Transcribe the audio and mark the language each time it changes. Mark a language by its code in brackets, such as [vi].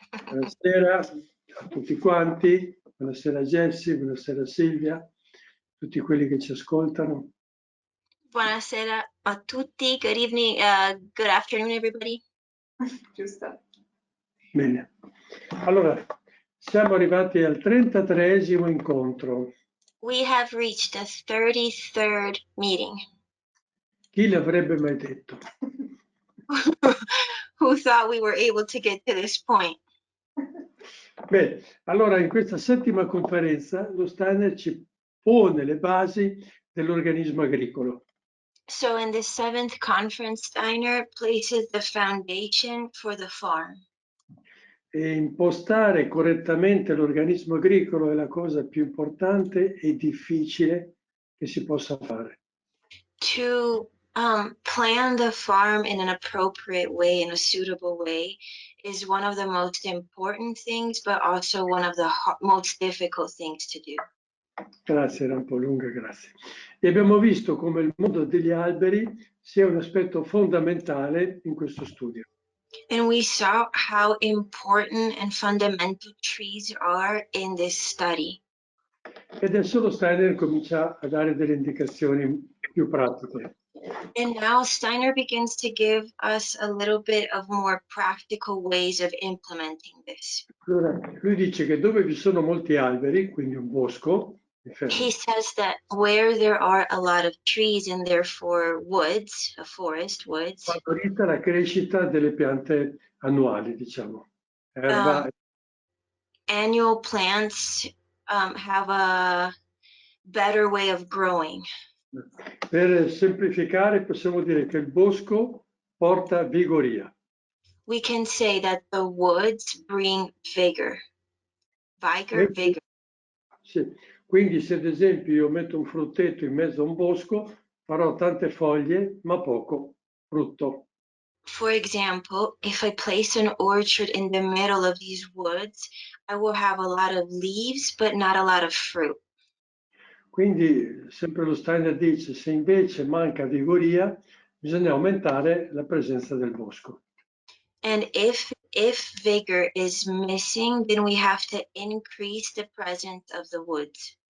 [it] Buonasera a tutti quanti, buonasera Jessie, buonasera Silvia, tutti quelli che ci ascoltano. Buonasera a tutti. [en] Good evening, good afternoon, everybody. [it] Giusto. Bene, allora siamo arrivati al 33esimo incontro. [en] We have reached the 33rd meeting. [it] Chi l'avrebbe mai detto? [en] Who thought we were able to get to this point? [it] Bene, allora in questa settima conferenza lo Steiner ci pone le basi dell'organismo agricolo. [en] So in the 7th conference, Steiner places the foundation for the farm. [it] E impostare correttamente l'organismo agricolo è la cosa più importante e difficile che si possa fare. [en] To plan the farm in an appropriate way, in a suitable way, is one of the most important things, but also one of the most difficult things to do. [it] Grazie, era un po' lunga, grazie. E abbiamo visto come il mondo degli alberi sia un aspetto fondamentale in questo studio. [en] And we saw how important and fundamental trees are in this study. [it] E adesso lo Steiner comincia a dare delle indicazioni più pratiche. [en] And now Steiner begins to give us a little bit of more practical ways of implementing this. [it] Allora, lui dice che dove vi sono molti alberi, quindi un bosco, [en] He says that where there are a lot of trees and therefore woods, a forest, woods, [it] favorita la crescita delle piante annuali, diciamo. Erba, [en] annual plants have a better way of growing. [it] per semplificare possiamo dire che il bosco porta vigoria. [en] We can say that the woods bring vigor. Vigor. [it] Sì. Quindi se ad esempio io metto un frutteto in mezzo a un bosco, farò tante foglie ma poco frutto. [en] For example, if I place an orchard in the middle of these woods, I will have a lot of leaves, but not a lot of fruit. [it] Quindi sempre lo Steiner dice, se invece manca vigoria, bisogna aumentare la presenza del bosco. [en] And if vigor is missing, then we have to increase the presence of the woods.